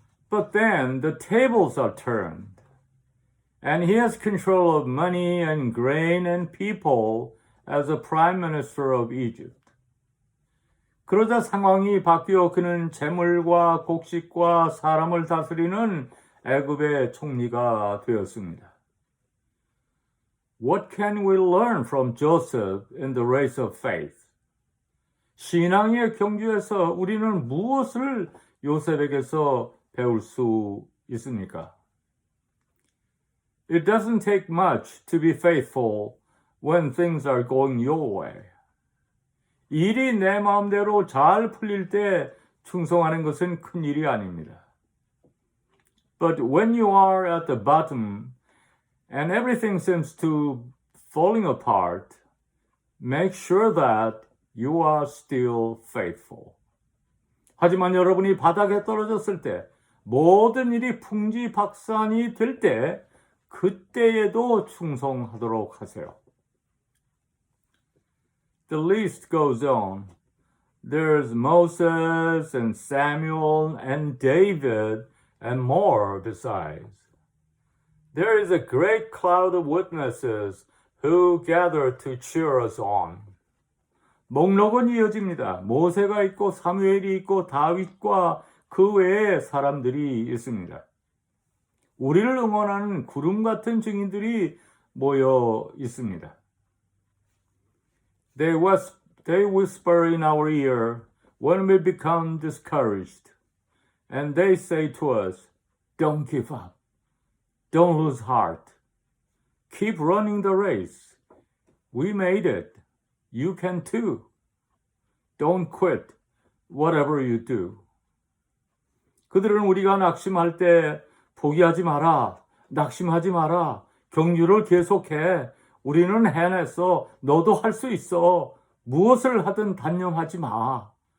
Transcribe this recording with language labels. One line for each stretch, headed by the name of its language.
English: But then the tables are turned, and he has control of money and grain and people as a prime minister of Egypt.
Korean: 그러자 상황이 바뀌어 그는 재물과 곡식과 사람을 다스리는 애굽의 총리가 되었습니다.
English: What can we learn from Joseph in the race of faith?
Korean: 신앙의 경주에서 우리는 무엇을 요셉에게서 배울 수 있습니까?
English: It doesn't take much to be faithful when things are going your way.
Korean: 일이 내 마음대로 잘 풀릴 때 충성하는 것은 큰 일이 아닙니다.
English: But when you are at the bottom and everything seems to falling apart, make sure that you are still faithful.
Korean: 하지만 여러분이 바닥에 떨어졌을 때 모든 일이 풍지박산이 될 때 그때에도 충성하도록 하세요.
English: The list goes on. There's Moses and Samuel and David and more besides. There is a great cloud of witnesses who gather to cheer us on.
Korean: 목록은 이어집니다. 모세가 있고 사무엘이 있고 다윗과 그 외에 사람들이 있습니다. 우리를 응원하는 구름 같은 증인들이 모여 있습니다.
English: They whisper in our ear when we become discouraged, and they say to us, "Don't give up. Don't lose heart. Keep running the race. We made it. You can too. Don't quit, whatever you do."
Korean: 그들은 우리가 낙심할 때 포기하지 마라, 낙심하지 마라, 경주를 계속해. 우리는 해냈어. 너도 할 수 있어. 무엇을 하든 단념하지 마.